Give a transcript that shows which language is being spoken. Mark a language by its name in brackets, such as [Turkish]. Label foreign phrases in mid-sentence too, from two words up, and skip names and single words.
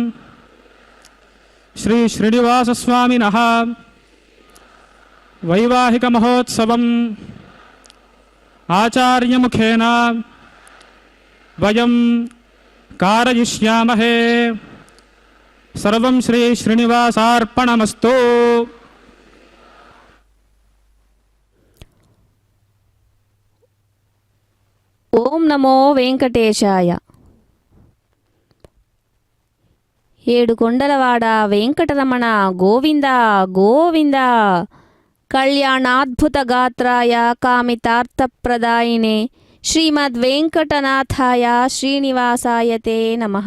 [Sanskrit] श्री श्रीनिवास स्वामिनः वैवाहिक महोत्सवम् आचार्यमुखेन वयं कारयिष्यामहे. सर्वं श्री श्रीनिवासार्पणमस्तु. ఓం నమో వెంకటేశాయ. [Telugu] ఏడుకొండలవాడ వెంకటరమణ గోవింద గోవింద. [Sanskrit] కళ్యాణాద్భుత గాత్రాయ కామితార్థప్రదాయినే శ్రీమద్వేంకటనాథాయ శ్రీనివాసాయ తే నమః.